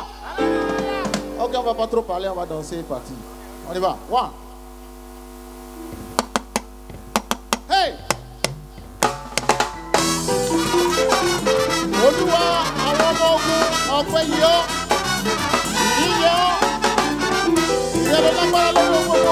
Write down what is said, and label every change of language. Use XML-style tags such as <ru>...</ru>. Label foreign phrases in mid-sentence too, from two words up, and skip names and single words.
<fr>Ok, on va pas trop parler, on va danser, parti. On y va.</fr> <en>One. Hey.</en> <yo>Olúwa àwọn ọmọ ogun ọpẹ́ yọ. Yíyọ. Ìrẹ̀lẹ̀ lágbára lọ́wọ́ gbogbo.</yo>